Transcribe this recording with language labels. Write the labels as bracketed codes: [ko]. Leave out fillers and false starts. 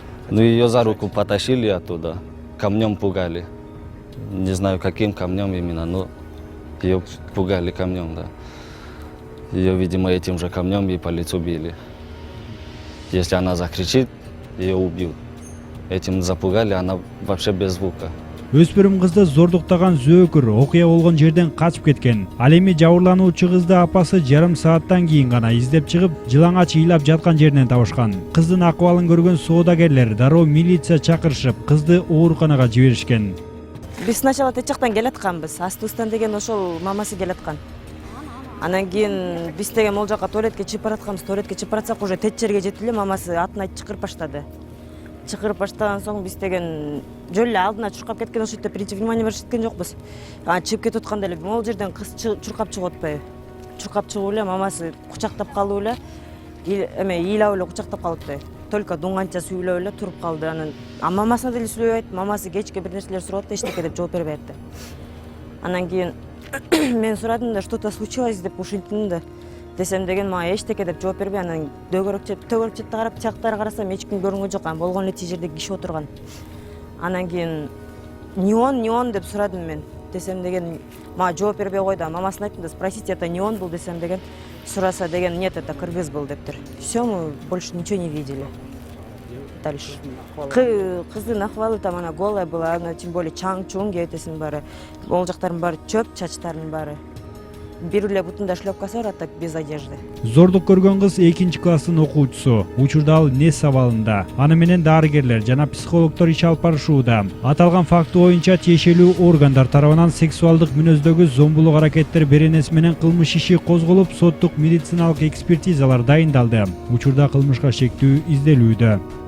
[ru] Ну, ее за руку потащили оттуда, камнем пугали. Не знаю, каким камнем именно, но ее пугали камнем, да. Ее, видимо, этим же камнем и по лицу били. Если она закричит, ее убьют. Этим запугали, она вообще без звука. [ky] Өспүрүм кызды зордуктаган зөөкүр окуя болгон жерден качып кеткен. Ал эми жабырлануучу кызды апасы жарым сааттан кийин гана издеп чыгып, жылаңач ыйлап жаткан жеринен табышкан. Кыздын акыбалын көргөн соодагерлер дароо милиция чакырышып, кызды ооруканага жиберишкен. Биз сначала тет жактан келатканбыз. Астустан деген ошол мамасы келаткан. Анан кийин биз деген могул жака туалетке чыгып баратканбыз. Туалетке чыгып баратсак уже тет жерге жетип эле мамасы атын айтып чакырып баштады. Чакырып баштаган соң биз деген жөн эле алдына чуркап кеткен, ошол жерде биринчи внимание берип кеткен жокпуз. Чыгып кетип атканда эле могул жерден кыз чуркап чыгып атпайбы? Чуркап чыгып эле мамасы кучактап калып эле, ыйлап эле кучактап калып атпайбы? Только дуңганча сүйлөп эле туруп калды. Анан мамасына деле сүйлөбөйт, мамасы кечке бир нерселер сурап атты, эчтеке деп жооп бербей атты. Анан кийин мен сурадым да, [ru] что-то случилось [ky] деп ушинттим да. Десем деген мага эчтеке деп жооп бербей, анан төгөрөк четте карап, тияктары карасам эч ким көрүнгөн жок. Анан болгон эле тиги жерде киши отурган. Анан кийин неон деп сурадым мен. Десем деген мага жооп бербей койду. Мамасына айттым да, [ru] спросите, это неон был [ky] десем деген. Сураса деген, [ru] нет, это кыргыз был [ky] дептир. [ru] Все, мы больше ничего не видели. Дальше. [ky] Кыздын акыбалы [ru] там она голая была, она тем более [ky] чаң-чуң кетесин баары. Ол жактардын баары чөп, чачтардын баары. Бир эле бутунда шлёпкасы бар, [ru] а так без одежды. [ky] Зордук көргөн кыз 2-класстын окуучусу. Учурда ал НЭС абалында. Аны менен дарыгерлер жана психологдор иш алып барышууда. Аталган факты боюнча тиешелүү органдар тарабынан сексуалдык мүнөздөгү зомбулук аракеттер беренеси менен кылмыш иши козголуп, соттук медициналык экспертизалар дайындалды. Учурда кылмышка шектүү изделүүдө.